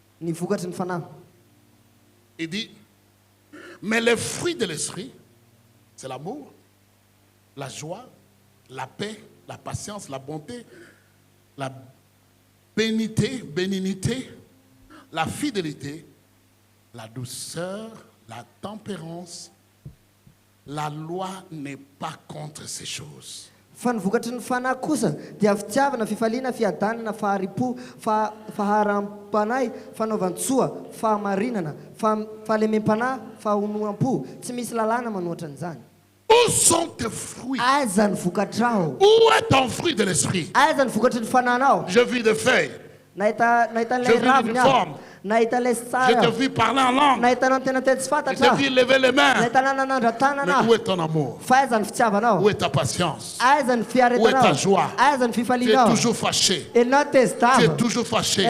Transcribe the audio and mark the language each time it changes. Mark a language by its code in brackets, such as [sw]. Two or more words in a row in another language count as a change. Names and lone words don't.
[fr] Il dit, mais le fruit de l'esprit, c'est l'amour, la joie, la paix, la patience, la bonté, la bénignité, la fidélité, la douceur, la tempérance. La loi n'est pas contre ces choses. [mg] Fanvokatry ny fanahy kosa dia fitiavana, fifaliana, fiadanana, faharipo, faharam-panahy, fanaovan-tsoa, fahamarinana, fahalemem-panahy, fahonoam-po. Tsy misy lalàna manoatra an'izany. [fr] Où sont tes fruits? [mg] Aiza ny vokatrao? [fr] Où est ton fruit de l'esprit? [mg] Aiza ny vokatry ny fananao? [fr] Je vis de feuilles. [mg] Nahita [fr] Je vis d'une forme. Je te vis parler en langue. Je te vis lever les mains. Mais où est ton amour? Où est ta patience? Où est ta joie? Tu es toujours fâché. Tu es toujours fâché.